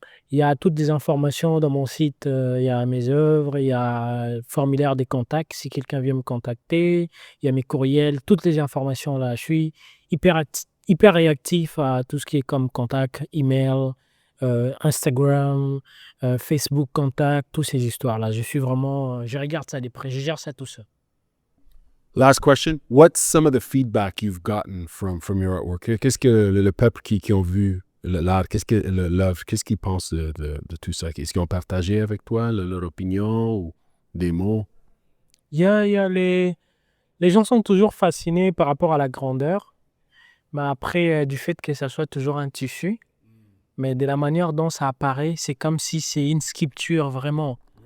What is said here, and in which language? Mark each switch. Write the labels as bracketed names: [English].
[French] Il y a toutes les informations dans mon site. Il y a mes œuvres, il y a le formulaire des contacts si quelqu'un vient me contacter. Il y a mes courriels, toutes les informations là. Je suis hyper hyper réactif à tout ce qui est comme contact, email, Instagram, Facebook contact, toutes ces histoires-là. Je suis vraiment, je regarde ça de près, je gère ça tout seul. [English] Last question. What's some of the feedback you've gotten from your artwork? [French] Qu'est-ce que le peuple qui ont vu l'art, l'œuvre, qu'est-ce qu'ils pensent de tout ça? Est-ce qu'ils ont partagé avec toi leur opinion ou des mots? Il y a les gens sont toujours fascinés par rapport à la grandeur, mais après, du fait que ça soit toujours un tissu, mais de la manière dont ça apparaît, c'est comme si c'est une sculpture vraiment.